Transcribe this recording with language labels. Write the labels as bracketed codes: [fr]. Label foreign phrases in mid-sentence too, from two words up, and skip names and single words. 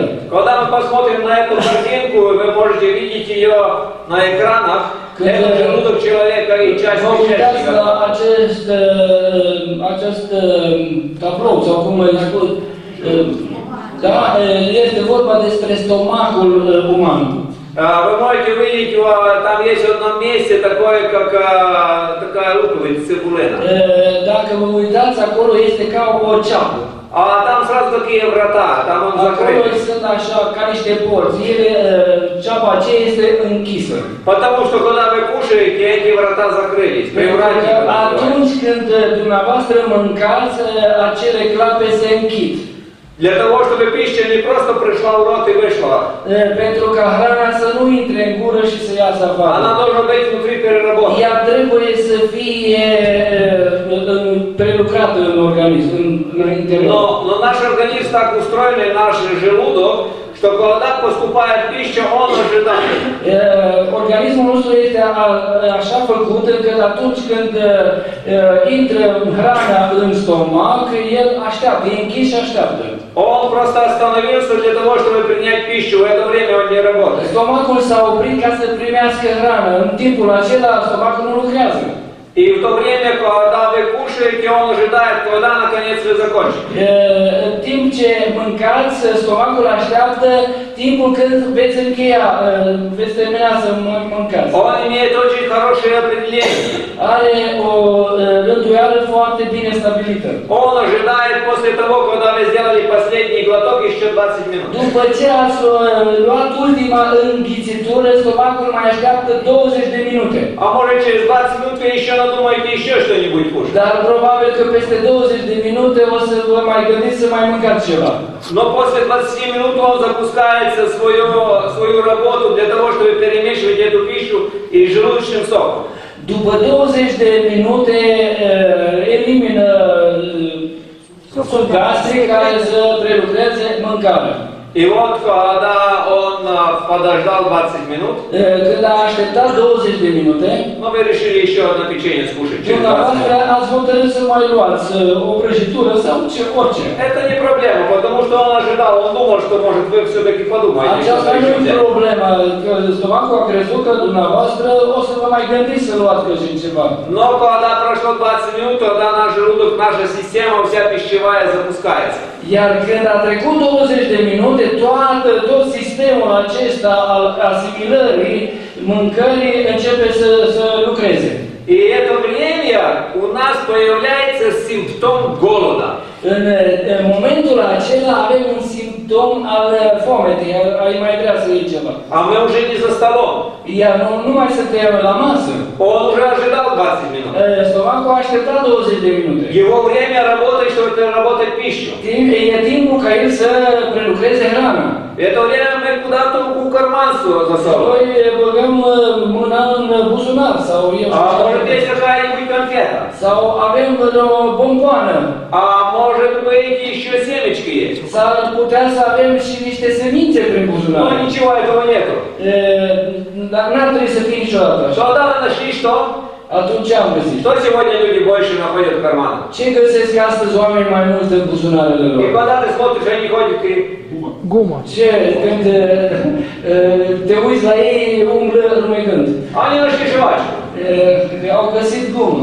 [ru] Когда мы посмотрим на эту картинку, вы можете видеть ее на экранах. Это желудок человека и часть [ro] Vă uitați la [ru] кишечника. [ro] acest tablou, sau cum îi spun, da, este vorba despre stomacul uman. [ru] Вы можете увидеть, там есть в одном месте такое, как такая луковица, цибулина. [ro] Dacă vă uitați, acolo este ca o ceapă. [ru] А там сразу такие врата, там он [ro] Acolo [ru] закрыт. [ro] sunt așa, ca niște porți. Ceapa aceea este închisă. [ru] Потому что когда вы кушаете, эти врата закрылись. [ro] Pentru că [ru] Привратники. [ro] atunci când dumneavoastră mâncați, acele clape se închid. [ru] Для того, чтобы пища не просто пришла в рот и вышла. [ro] Pentru ca hrana să nu intre în gură și să iasă afară. [ru] Она должна быть внутри переработана. [ro] Ea trebuie să fie prelucrată în organism, în interior. [ru] Но наш организм так устроен, и наш желудок, что когда поступает пища, он ожидает. [ro] Organismul nostru este așa făcut încât atunci când intră hrana în stomac, el așteaptă, e închis și așteaptă. [ru] Он просто остановился для того, чтобы принять пищу. В это время он не работает. [ro] Stomacul s-a oprit ca să primească hrană. În timpul acela, stomacul nu lucrează. [ru] И в то время, когда вы кушаете, он ожидает, когда наконец вы закончите. [ro] În timp ce mâncați, stomacul așteaptă timpul când veți încheia, veți termina să mâncați. [ru] Он имеет очень хорошее определение. [ro] Are o rânduială foarte bine stabilită. [ru] Он ожидает после того, когда вы сделали последний глоток, еще 20 минут. [ro] După ce ați luat ultima înghițitură, stomacul mai așteaptă 20 de minute. [ru] А может через 20 минут вы еще надумаете еще что-нибудь кушать. [ro] Dar probabil că peste 20 de minute o să vă mai gândiți să mai mâncați ceva. [ru] Но после 20 минут он запускается свою работу для того, чтобы перемешивать эту пищу и желудочным соком. [ro] După 20 de minute elimină sucul gastric care să prelucreze mâncarea. [ru] И вот, когда он подождал 20 минут, [ro] Când a așteptat 20 de minute, [ru] мы вы решили еще одно печенье скушать через 20 [ro] dumneavoastră [ru] минут. [ro] ați hotărât să mai luați o prăjitură sau orice. [ru] Это не проблема, потому что он ожидал, он думал, что может вы все-таки подумаете, что [ro] Aceasta nu [ru] еще [ro] e [ru] взять. [ro] problema, că stomacul a crezut că dumneavoastră o să vă mai gândiți să luați și ceva. [ru] Но когда прошло 20 минут, тогда наш желудок, наша система, вся пищевая запускается. [ro] Iar când a trecut 20 de minute, tot sistemul acesta al asimilării mâncării începe să lucreze. [ru] И это время у нас появляется симптом голода. [ro] În momentul acela avem un simptom simptom al foametei, ai mai vrea să iei ceva. [ru] А мы уже не за столом. [ro] Iar nu mai suntem la masă. [ru] Он уже ожидал 20 минут. [ro] Stomacul a așteptat 20 de minute. [ru] Его время работает, чтобы переработать пищу. [ro] E timpul ca el să prelucreze hrana. [ru] В это время мы куда-то в карман засовываем. [ro] Noi băgăm mâna în buzunar sau eu [ru] А может быть какая-нибудь конфета. [ro] sau avem o bomboană. [ru] А может быть еще семечки есть. [ro] S-ar putea să avem și niște semințe prin buzunar. [ru] Но ничего этого нету. [ro] Dar n-ar trebui să fie niciodată așa. [ru] Что тогда нашли, что? [ro] Atunci ce am găsit? [ru] Что сегодня люди больше находят в карманах? [ro] Ce găsesc astăzi oamenii mai mult în buzunarele [ru] И [ro] lor? [ru] когда ты смотришь, они ходят и... [ro] Gumă. Ce? Când te uiți la ei, umblă rumegând. [ru] Они нашли жвачку. [ro] Au găsit gumă.